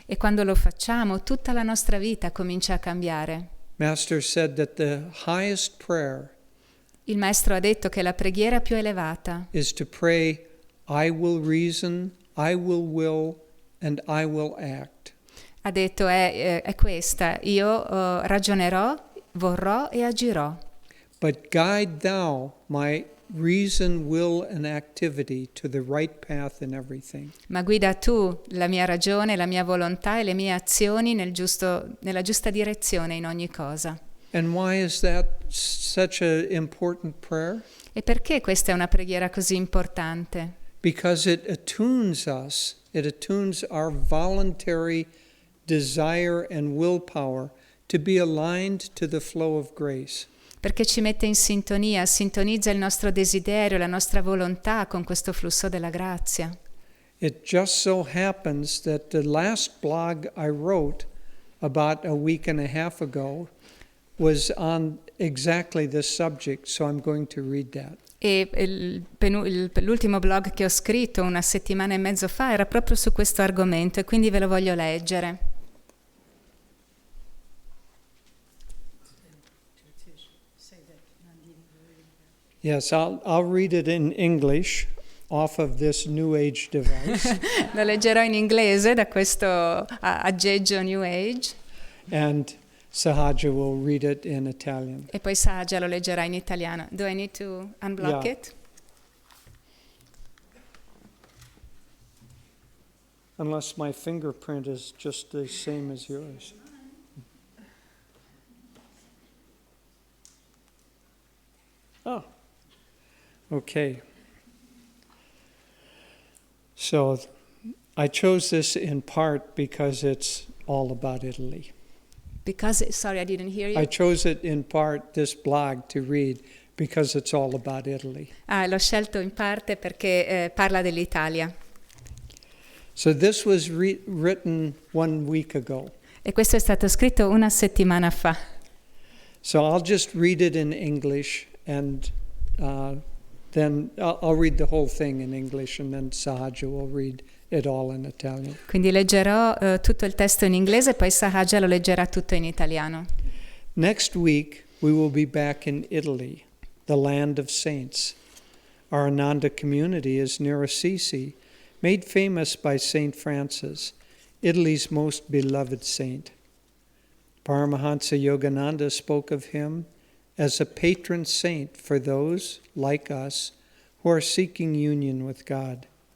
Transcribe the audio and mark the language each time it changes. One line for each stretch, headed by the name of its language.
Italian: E quando lo facciamo, tutta la nostra vita comincia a cambiare.
English: Master said that the highest prayer
Italian: Il Maestro ha detto che la preghiera più elevata
English: is to pray, I will reason, I will, and I will act.
Italian: ha detto è questa: io ragionerò, vorrò e agirò.
English: But guide thou my reason, will, and activity to the right path in everything.
Italian: Ma guida tu la mia ragione, la mia volontà e le mie azioni nella giusta direzione in ogni cosa.
English: And why is that such an important prayer?
Italian: E perché questa è una preghiera così importante?
English: Because it attunes us, it attunes our voluntary desire and willpower to be aligned to the flow of grace.
Italian: Perché ci mette in sintonia, sintonizza il nostro desiderio, la nostra volontà con questo flusso della grazia.
English: It just so happens that the last blog I wrote about a week and a half ago was on exactly this subject, so I'm going to read that.
Italian: E l'ultimo blog che ho scritto una settimana e mezzo fa era proprio su questo argomento e quindi ve lo voglio leggere.
English: Yes, I'll read it in English off of this New Age device.
Italian: Lo leggerò in inglese da questo aggeggio New Age
English: And Sahaja will read it in Italian.
Italian: e poi Sahaja lo leggerà in italiano.
English: Do I need to unblock Yeah. it? Unless my fingerprint is just the same as yours. Oh, okay. So I chose this in part because it's all about Italy. Sorry, I didn't hear you. I chose it in part, this blog, to read because it's all about Italy.
Italian: L'ho scelto in parte perché parla dell'Italia.
English: So this was written 1 week ago.
Italian: E questo è stato scritto una settimana fa.
English: So I'll just read it in English and then I'll read the whole thing in English and then Sahaja will read it all in Italian.
Italian: Quindi leggerò tutto il testo in inglese e poi Sahaja lo leggerà tutto in italiano.
English: Next week we will be back in Italy, the land of saints. Our Ananda community is near Assisi, made famous by Saint Francis, Italy's most beloved saint. Paramahansa Yogananda spoke of him as a patron saint for those, like us, who are seeking union with God.